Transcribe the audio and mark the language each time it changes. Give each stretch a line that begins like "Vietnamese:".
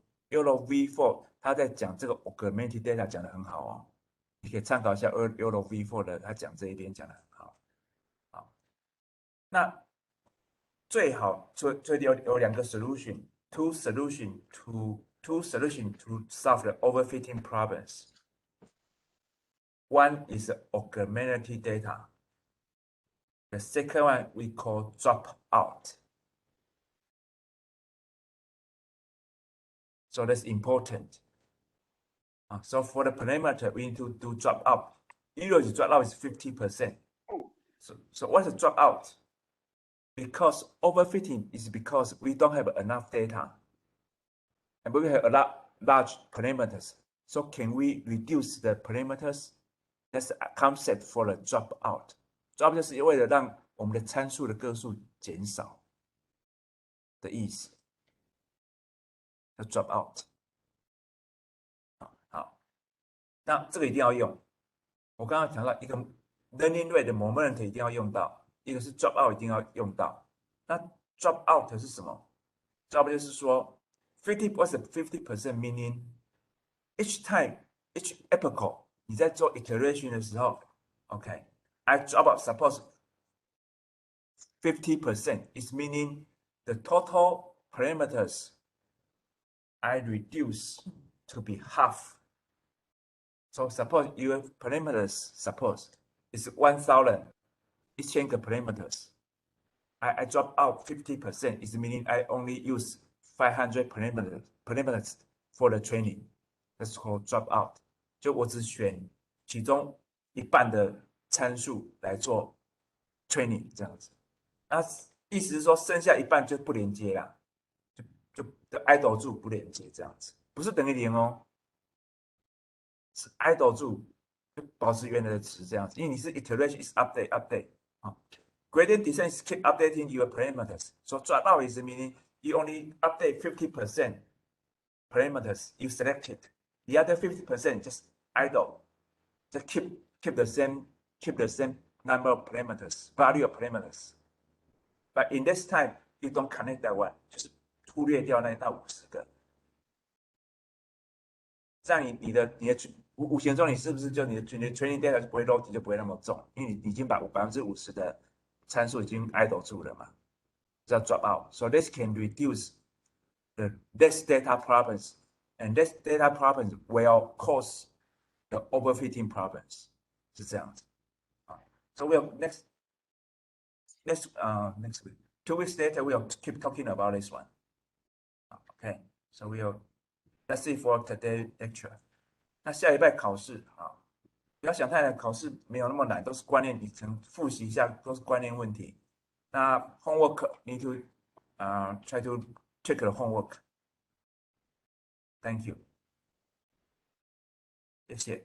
Chinese: YOLO V4 他在讲这个 augmented data 讲得很好哦，你可以参考一下 YOLO V4 的，他讲这一边讲得很好。好，那最好所以有两个
English: two solution to solve the overfitting problems. One is augmented data. The second one we call dropout. So that's important. So for the parameter, we need to do dropout. Usually dropout is 50%. So what's the dropout? Because overfitting is because we don't have enough data. And we have large parameters. So can we reduce the parameters? That's a concept for the dropout.
Chinese: Dropout 就是为了让我们的参数的个数减少的意思。叫 dropout。好，那这个一定要用。我刚刚讲到一个 learning rate 的 moment 一定要用到，一个是 dropout 一定要用到。那 dropout 是什么 ？dropout 就是说
English: 50% meaning each time each epoch
Chinese: 你在做 iteration 的时候
English: ，OK，I drop out suppose 50% is meaning the total parameters I reduce to be half. So suppose your parameters suppose is 1,000. 1000个 parameters。I drop out 50%, is meaning I only use 500 parameters for the training. That's called drop out.
Chinese: 就我只选其中一半的参数来做 training 这样子。那意思是说，剩下一半就不连接啦，就 idle 住不连接这样子，不是等于零哦，是 idle 住就保持原来的值这样子，因为你是
English: iteration is update
Chinese: 啊。
English: Gradient descent is keep updating your parameters. So drop out is meaning you only update 50% parameters you selected. The other 50% just idle. Just keep the same number of parameters, value of parameters. But in this time, you don't connect that one.
Chinese: 就是忽略掉那50个。这样你的无形中你是不是就你的 training data 就不会 load 就不会那么重，因为你已经把50%的参数已经 idle 住了嘛，叫 drop out.
English: So this can reduce this data problems, and this data problems will cause the overfitting problems.
Chinese: 是这样子啊。
English: So we'll next week, 2 weeks later, we'll keep talking about this one. Okay, so that's it for today lecture.
Chinese: 那下礼拜考试啊，不要想太难，考试没有那么难，都是观念，你曾复习一下，都是观念问题。
English: 那 homework need to try to check the homework. Thank you.
Chinese: 谢谢。